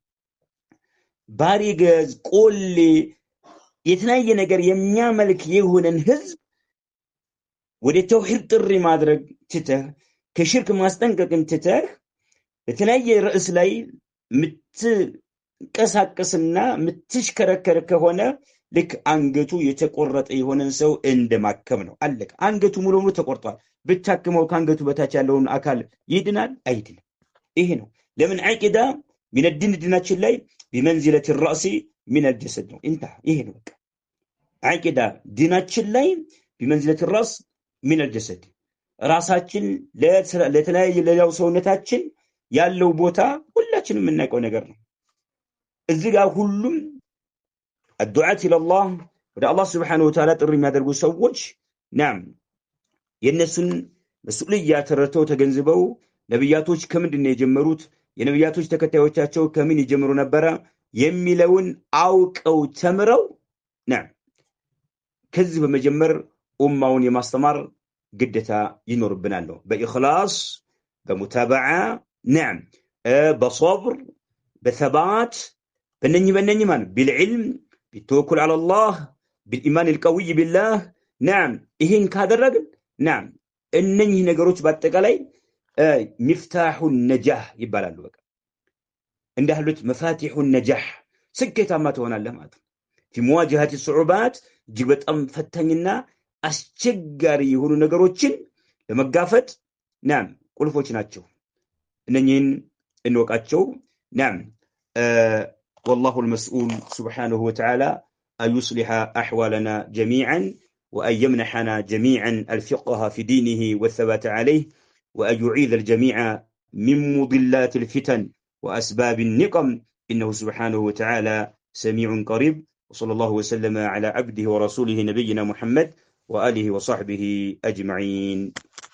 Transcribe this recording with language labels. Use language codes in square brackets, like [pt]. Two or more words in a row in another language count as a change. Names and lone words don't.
[am] ባሪገዝ ቆሌ የተለያየ ነገር የሚያመልክ የሆነን ህዝብ ወደ ተውሂድ ጥሪ ማድረግ ትተህ ከሽርክ ማስጠንቀቅን ትተህ በተለያየ ርዕስ ላይ ምትቀሳቀስና ምትሽከረከር ከሆነ ልክ አንገቱ የተቆረጠ የሆነን ሰው እንደማከም ነው አለቀ አንገቱ ሙሉ ሙሉ ተቆርጧል ብታከመው ካንገቱ በታች ያለውን አካል ይድናል አይድንም ይሄ ነው ለምን አቂዳ [ar] من الدين [am] ዲናችን ላይ بمنزلة [ar] الرأس من الجسد [am] ነው انتهى ይሄ ነው በቃ አቂዳ ዲናችን ላይ [ar] بمنزلة الرأس من الجسد [am] ራሳችን ለተለያየ ለሌላው ሰውነታችን ያለው ቦታ ሁላችንም የምናውቀው ነገር ነው እዚህ ጋር ሁሉም [ar] الدعاة الى الله [am] ወደ አላህ [ar] سبحانه وتعالى [am] ጥሪ የሚያደርጉ ሰዎች نعم የነሱን መስኡልያ ተረድተው ተገንዝበው ነብያቶች ከምንድን ነው የጀመሩት የነብያቶች ተከታዮቻቸው ከምን ይጀምሩ ነበር የሚለውን አውቀው ተምረው نعم ከዚህ በመጀመር ኡማውን የማስተማር ግዴታ ይኖርብናል በኢኽላስ በሙታበዓ [ar] نعم በصبر በثبات [am] በእነኚህ ማለት [ar] بالعلم بالتوكل على الله بالإيمان القوي بالله نعم [am] ይሄን ካደረግን [ar] نعم [am] እነኚህ ነገሮች በአጠቃላይ [ar] مفتاح النجاح [am] ይባላሉ በቃ እንደህሉት [ar] مفاتيح النجاح [am] ስኬታማ ትሆናለህ ማለት [ar] في مواجهة الصعوبات [am] እጅግ በጣም ፈታኝና አስቸጋሪ የሆኑ ነገሮችን ለመጋፈጥ ናም ቁልፎች ናቸው እነኚህን እንወቃቸው ናም [ar] والله المسؤول سبحانه وتعالى أن يصلح أحوالنا جميعا وأن يمنحنا جميعا الفقه في دينه والثبات عليه وأن يعيذ الجميع من مضلات الفتن وأسباب النقم إنه سبحانه وتعالى سميع قريب وصلى الله وسلم على عبده ورسوله نبينا محمد وآله وصحبه أجمعين